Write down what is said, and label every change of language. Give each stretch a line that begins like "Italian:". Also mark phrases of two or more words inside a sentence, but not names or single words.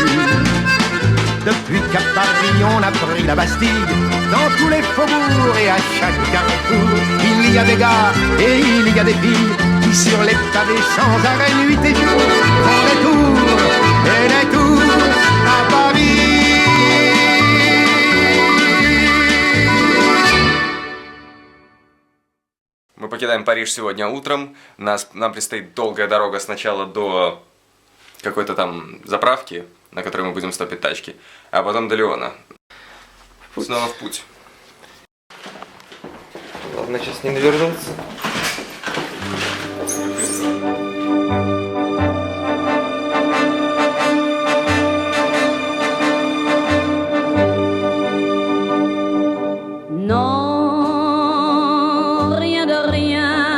French: Depuis qu'à Paris on a pris la Bastille, dans tous les faubourgs et à chaque carrefour, il y a des gars et il y a des filles qui sur les pavés sans arrêt nuit et jour font des tours et des tours à Paris.
Russian: Мы покидаем Париж сегодня утром. Нам предстоит долгая дорога сначала до какой-то там заправки, на которой мы будем стопить тачки, а потом до Лиона. Снова в путь. Ладно, сейчас не навернуться.
French: Non, rien de rien.